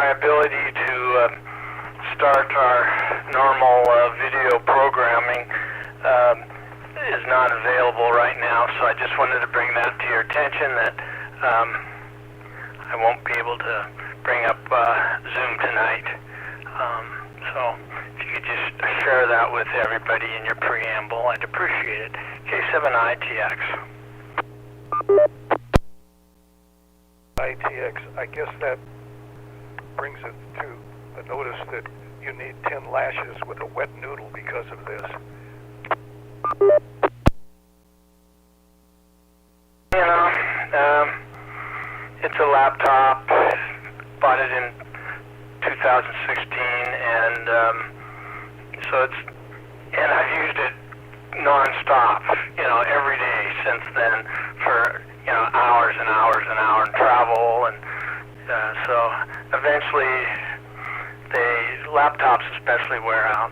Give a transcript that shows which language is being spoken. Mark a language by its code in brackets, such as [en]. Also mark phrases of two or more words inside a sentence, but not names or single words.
[en] ability to start our normal video programming is not available right now, so I just wanted to bring that to your attention that I won't be able to bring up Zoom tonight. So if you could just share that with everybody in your preamble, I'd appreciate it. K7ITX. ITX, I guess that brings it to the notice that you need 10 lashes with a wet noodle because of this. You know, it's a laptop, bought it in 2016, and so and I've used it non-stop, every day since then for, hours and hours and hours and travel, and so eventually laptops especially wear out.